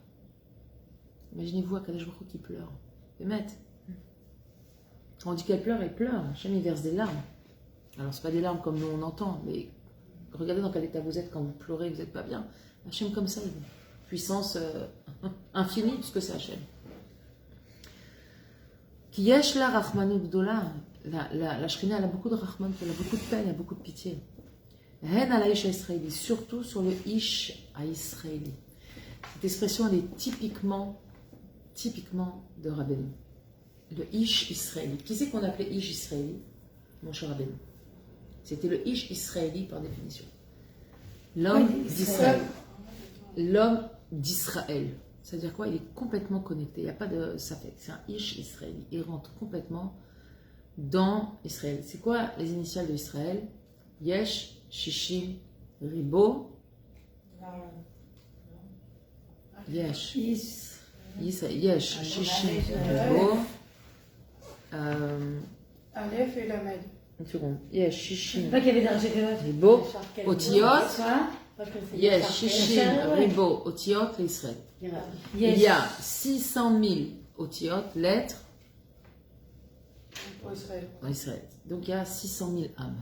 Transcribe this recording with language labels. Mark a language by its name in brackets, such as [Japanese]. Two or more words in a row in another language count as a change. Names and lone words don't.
[French] Imaginez-vous [Hebrew] הקדוש ברוך הוא [French] qui pleure. [Hebrew] Bémet. [French] Quand on dit qu'elle pleure, Hachem il verse des larmes. Alors, ce pas des larmes comme nous on entend, mais regardez dans quel état vous êtes quand vous pleurez, vous n'êtes pas bien. Hachem comme ça, il est puissance infinie, puisque c'est Hachem. [Hebrew] כי יש לה רחמנות גדולה. [French] La Shrina, elle a beaucoup de rachman, elle a beaucoup de peine, elle a beaucoup de pitié. [Hebrew] הן על איש ישראלי, [French] surtout sur le ish à israéli. Cette expression, elle est typiquement de Rabbeinu. Le [Hebrew] איש ישראלי. [French] Qui c'est qu'on appelait [Hebrew] איש ישראלי? [French] Mon cher Rabbeinu. C'était le [Hebrew] איש ישראלי [French] par définition. L'homme d'Israël. L'homme d'Israël. C'est-à-dire quoi? Il est complètement connecté. Il n'y a pas de safek. C'est un [Hebrew] איש ישראלי. [French] Il rentre complètement dans Israël. C'est quoi les initiales de Israël? [Hebrew] יש, שישים, ריבוא. Yesh. יש, שישים, ריבוא. [French] Aleph et Lamed. Une seconde. [Hebrew] יש, שישים, [French] Pas qu'il y avait des [Hebrew] ריבוא, אותיות. יש, שישים, ריבוא, אותיות, לישראל. [French] Il y a 600 000 Otiot, lettres, Pour Israël. dans Israël. Donc il y a 600 000 âmes.